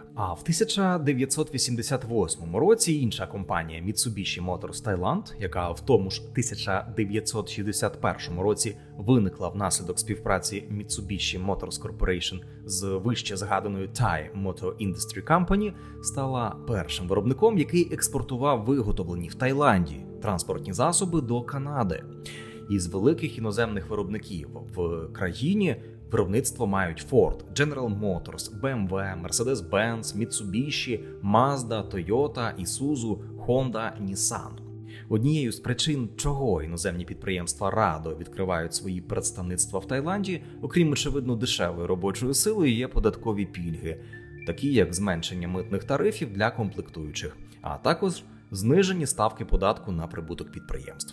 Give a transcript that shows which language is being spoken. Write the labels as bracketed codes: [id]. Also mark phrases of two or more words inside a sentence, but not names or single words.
[uk] А в 1988 році інша компанія Mitsubishi Motors Thailand, яка в тому ж 1961 році виникла внаслідок співпраці Mitsubishi Motors Corporation з вище згаданою Thai Motor Industry Company, стала першим виробником, який експортував виготовлені в Таїланді транспортні засоби до Канади. Із великих іноземних виробників в країні виробництво мають Ford, General Motors, BMW, Mercedes-Benz, Mitsubishi, Mazda, Toyota, Isuzu, Honda, Nissan. Однією з причин, чого іноземні підприємства радо відкривають свої представництва в Таїланді, окрім, очевидно, дешевої робочої сили, є податкові пільги, такі як зменшення митних тарифів для комплектуючих, а також знижені ставки податку на прибуток підприємств.